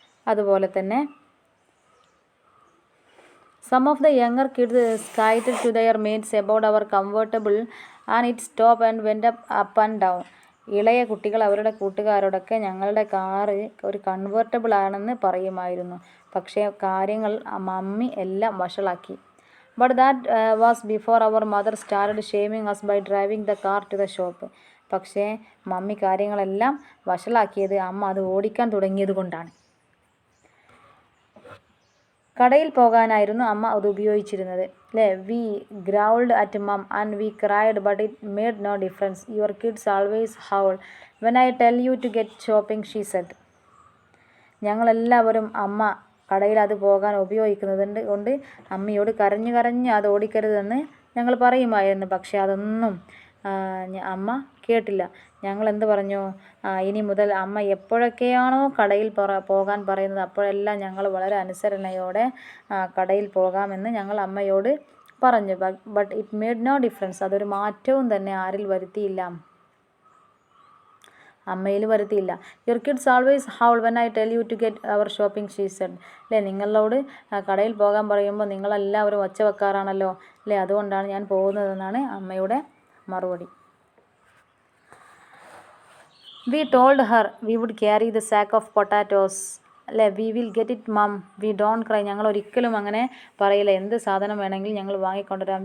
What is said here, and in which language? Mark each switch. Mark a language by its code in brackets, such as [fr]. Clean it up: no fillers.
[ml] അതുപോലെ തന്നെ [en] some of the younger kids skited to their mates about our convertible and its top and went up and down. [ml] ഇളയ കുട്ടികൾ അവരുടെ കൂട്ടുകാരോടൊക്കെ ഞങ്ങളുടെ car ഒരു കൺവേർട്ടബിൾ ആണെന്ന് പറയുമായിരുന്നു. പക്ഷേ കാര്യങ്ങൾ മമ്മി എല്ലാം വഷളാക്കി. [en] But that was before our mother started shaming us by driving the car to the shop. [ml] പക്ഷേ മമ്മി കാര്യങ്ങളെല്ലാം വഷളാക്കിയത് അമ്മ അത് ഓടിക്കാൻ തുടങ്ങിയത് കൊണ്ടാണ്. കടയിൽ പോകാനായിരുന്നു അമ്മ അത് ഉപയോഗിച്ചിരുന്നത്. അല്ലേ? [en] We growled at mom and we cried, but it made no difference. Your kids always howl when I tell you to get shopping, she said. [ml] ഞങ്ങളെല്ലാവരും അമ്മ കടയിൽ അത് പോകാൻ ഉപയോഗിക്കുന്നത് കൊണ്ട് അമ്മയോട് കരഞ്ഞ് അത് ഓടിക്കരുതെന്ന് ഞങ്ങൾ പറയുമായിരുന്നു. പക്ഷേ അതൊന്നും അമ്മ കേട്ടില്ല. ഞങ്ങൾ എന്ത് പറഞ്ഞു? ഇനി മുതൽ അമ്മ എപ്പോഴൊക്കെയാണോ കടയിൽ പോകാൻ പറയുന്നത് അപ്പോഴെല്ലാം ഞങ്ങൾ വളരെ അനുസരണയോടെ കടയിൽ പോകാമെന്ന് ഞങ്ങൾ അമ്മയോട് പറഞ്ഞു. [en] But it made no difference. [ml] അതൊരു മാറ്റവും തന്നെ ആരിൽ വരുത്തിയില്ല, അമ്മയിൽ വരുത്തിയില്ല. [en] Your kids always howl when I tell you to get our shopping, she said. [ml] അല്ലേ, നിങ്ങളോട് കടയിൽ പോകാൻ പറയുമ്പോൾ നിങ്ങളെല്ലാവരും ഒച്ച വെക്കാറാണല്ലോ, അല്ലേ, അതുകൊണ്ടാണ് ഞാൻ പോകുന്നതെന്നാണ് അമ്മയുടെ മറുപടി. [en] We told her we would carry the sack of potatoes [ml] അല്ലേ, [en] we will get it mum, we don't cry, [ml] ഞങ്ങൾ ഒരിക്കലും അങ്ങനെ പറയില്ല, എന്ത് സാധനം വേണമെങ്കിൽ ഞങ്ങൾ വാങ്ങിക്കൊണ്ടുവരാം.